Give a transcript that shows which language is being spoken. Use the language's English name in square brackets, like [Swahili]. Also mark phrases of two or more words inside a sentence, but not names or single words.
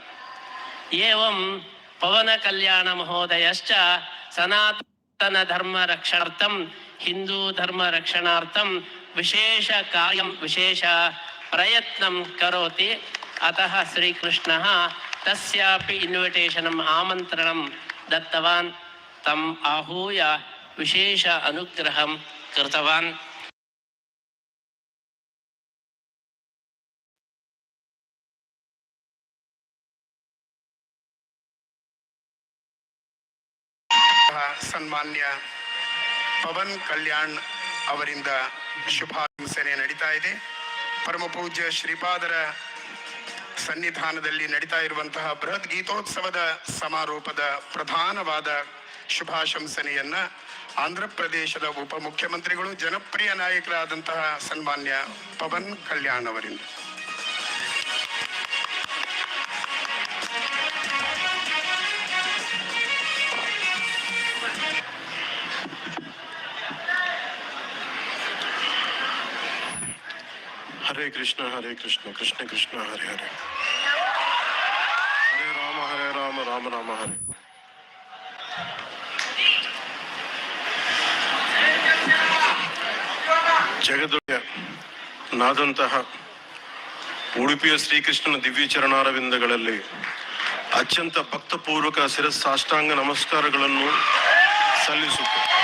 [Sanskrit] एवं पवनकल्याणमहोदयश्च सनातनधर्मरक्षणार्थं हिन्दूधर्मरक्षणार्थं विशेषकार्यं विशेषप्रयत्नं करोति। अतः श्रीकृष्णः तस्यापि इन्विटेशनम् आमन्त्रणं दत्तवान्, तम् आहूय विशेष अनुग्रहं कृतवान्। [Kannada] ಸನ್ಮಾನ್ಯ ಪವನ್ ಕಲ್ಯಾಣ್ ಅವರಿಂದ ಶುಭಾಶಂಸನೆ ನಡೀತಾ ಇದೆ. ಪರಮ ಪೂಜ್ಯ ಶ್ರೀಪಾದರ ಸನ್ನಿಧಾನದಲ್ಲಿ ನಡೀತಾ ಇರುವಂತಹ ಬೃಹತ್ ಗೀತೋತ್ಸವದ ಸಮಾರೋಪದ ಪ್ರಧಾನವಾದ ಶುಭಾಶಂಸನೆಯನ್ನ ಆಂಧ್ರ ಪ್ರದೇಶದ ಉಪಮುಖ್ಯಮಂತ್ರಿಗಳು ಜನಪ್ರಿಯ ನಾಯಕರಾದಂತಹ ಸನ್ಮಾನ್ಯ ಪವನ್ ಕಲ್ಯಾಣ್ ಅವರಿಂದ. [Sanskrit] हरे कृष्ण कृष्ण कृष्ण हरे हरे, हरे राम राम राम हरे। [Kannada] ಜಗದೊಡೆಯನಾದಂತಹ ಉಡುಪಿಯ ಶ್ರೀಕೃಷ್ಣನ ದಿವ್ಯ ಚರಣಾರವಿಂದಗಳಲ್ಲಿ ಅತ್ಯಂತ ಭಕ್ತಪೂರ್ವಕ ಶಿರಸಾಷ್ಟಾಂಗ ನಮಸ್ಕಾರಗಳನ್ನು ಸಲ್ಲಿಸುತ್ತೆ.